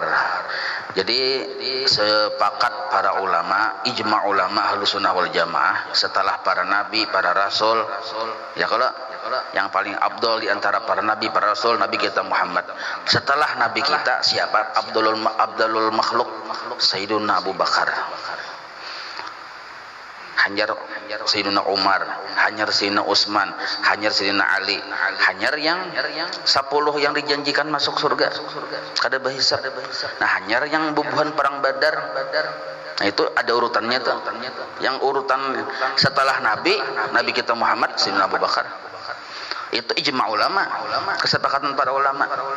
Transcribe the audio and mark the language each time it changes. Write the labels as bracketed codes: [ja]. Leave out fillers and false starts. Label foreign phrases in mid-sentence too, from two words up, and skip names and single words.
[bjn] Jadi sepakat para ulama, ijma ulama Ahlus Sunnah wal Jamaah, setelah para nabi, para rasul, ya kalau yang paling abdul di antara para nabi, para rasul, Nabi kita Muhammad. Setelah nabi kita siapa? Abdulul makhluk Sayyiduna Abu Bakar. Hanyar Sayyidina Umar, hanyar Sayyidina Utsman, hanyar Sayyidina Ali, hanyar yang 10 yang dijanjikan masuk surga kada berhisab. Nah hanyar yang bubuhan perang Badar. Nah itu ada urutannya tuh. Yang urutan setelah Nabi kita Muhammad Sayyidina Abu Bakar. Itu ijma ulama, kesepakatan para ulama.